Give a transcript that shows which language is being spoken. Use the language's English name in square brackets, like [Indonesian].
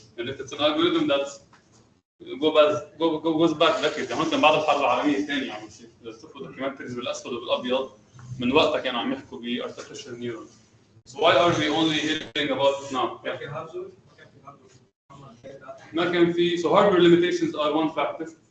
[English] And if it's an algorithm that's goes back decades. [Arabic] يعني مثلا بعد الحرب العالميه الثانيه عم بتصير اذا تشوفوا دوكيومنتريز بالاسود وبالابيض من وقتها كانوا عم يحكوا ب artificial neurons. [English] So why are we only hearing about it now? [Arabic] ما كان في [English] so hardware limitations are one factor.